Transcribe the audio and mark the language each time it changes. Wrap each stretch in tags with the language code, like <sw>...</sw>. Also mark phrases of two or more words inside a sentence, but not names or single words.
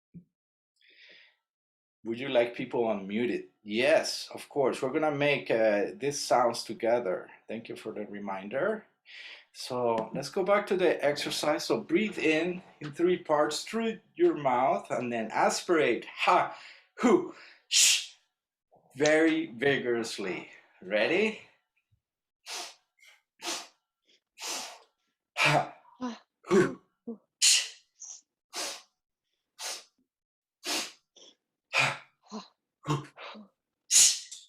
<en>Would you like people unmuted? Yes, of course. We're gonna make these sounds together. Thank you for the reminder. So let's go back to the exercise. So breathe in 3 parts through your mouth and then aspirate. Ha, hu, sh. Very vigorously. Ready? Ha, hu, sh. Ha, hu, sh.</en>